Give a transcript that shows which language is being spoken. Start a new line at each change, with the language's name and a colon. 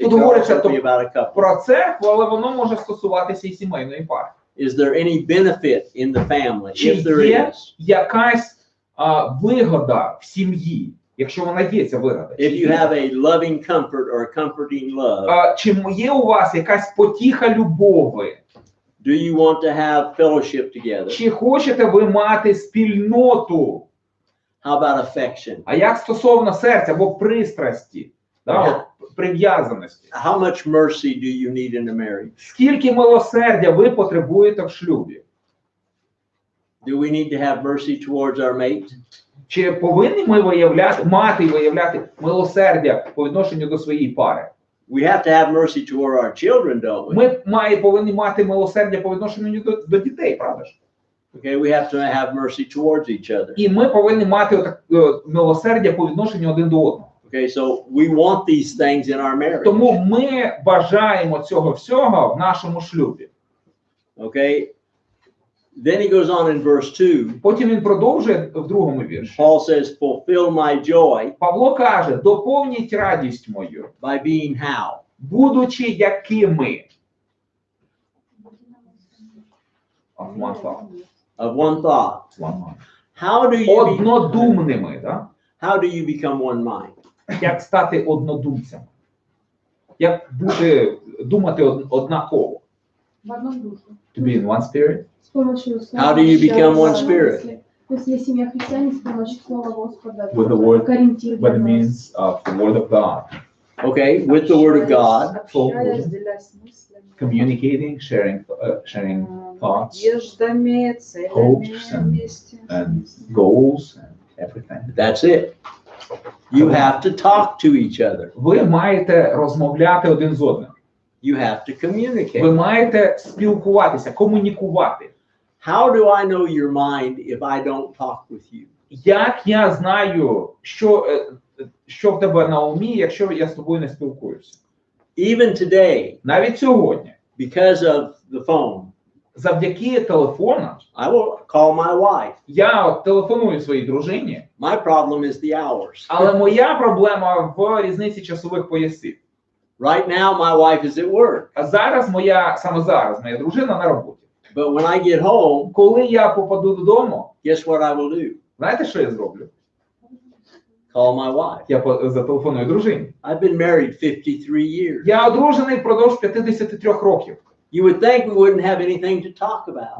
Ukrainian: Тут
English: can
Ukrainian: говориться
English: also be about a couple.
Ukrainian: про церкву, але воно може стосуватися і сімейної пари.
English: Is there any benefit in the family?
Ukrainian: Чи
English: If there
Ukrainian: є
English: is,
Ukrainian: якась вигода в сім'ї, якщо вона є, ця вигода?
English: if you have a loving comfort or a comforting love,
Ukrainian: Чи є у вас якась потіха любови?
English: do you want to have fellowship together?
Ukrainian: Чи хочете ви мати спільноту?
English: How about affection?
Ukrainian: А як стосовно серця або пристрасті, да, прив'язаності?
English: How much mercy do you need in a marriage?
Ukrainian: Скільки милосердя ви потребуєте в шлюбі?
English: Do we need to have mercy towards our mate?
Ukrainian: Чи повинні ми мати і виявляти милосердя по відношенню до своєї пари?
English: We have to have mercy toward our children, don't we?
Ukrainian: Ми повинні мати милосердя по відношенню до дітей, правда ж?
English: Okay, we have to have mercy towards each other.
Ukrainian: І ми повинні мати милосердя по відношенню один до одного.
English: Okay, so we want these things in our marriage.
Ukrainian: Тому ми бажаємо цього всього в нашому шлюбі.
English: Okay, then he goes on in verse 2.
Ukrainian: Потім він продовжує в другому вірші.
English: Paul says, fulfill my joy
Ukrainian: Павло каже, доповніть радість мою,
English: by being how?
Ukrainian: будучи якими.
English: Of one thought. Of one thought. One mind. How do you be,
Ukrainian: Однодумними, да?
English: how do you become one mind?
Ukrainian: Як стати однодумцем? Як думати однаково?
Russian: В одном духе.
English: To be in one spirit?
Russian: С помощью слова.
English: How do you become one spirit?
Russian: Если семья христиане, с помощью слова Господа.
English: With the word,
Russian: как ориентир
English: by the
Russian: для нас.
English: means of the word of God. Okay, with the word of God.
Russian: Общаясь, делясь мыслями,
English: Communicating, sharing thoughts,
Russian: надеждами, целями
English: hopes
Russian: вместе.
English: and goals and everything. That's it. You have to talk to each other.
Ukrainian: Ви маєте розмовляти один з одним.
English: You have to
Ukrainian: Ви
English: communicate.
Ukrainian: маєте спілкуватися, комунікувати.
English: How do I know your mind if I don't talk with you?
Ukrainian: Як я знаю, що в тебе на умі, якщо я з тобою не спілкуюся?
English: Even today,
Ukrainian: Навіть сьогодні,
English: because of the phone,
Ukrainian: завдяки телефону,
English: I will call my wife.
Ukrainian: я телефоную своїй дружині,
English: My problem is the hours.
Ukrainian: але моя проблема в різниці часових поясів.
English: Right now, my wife is at work.
Ukrainian: А саме зараз моя дружина на роботі.
English: But when I get home,
Ukrainian: Коли я попаду додому,
English: guess what I will do?
Ukrainian: знаєте, що я зроблю?
English: Call my wife.
Ukrainian: Я зателефоную дружині.
English: I've been married 53 years.
Ukrainian: Я одружений впродовж 53 років.
English: You would think we wouldn't have anything to talk about.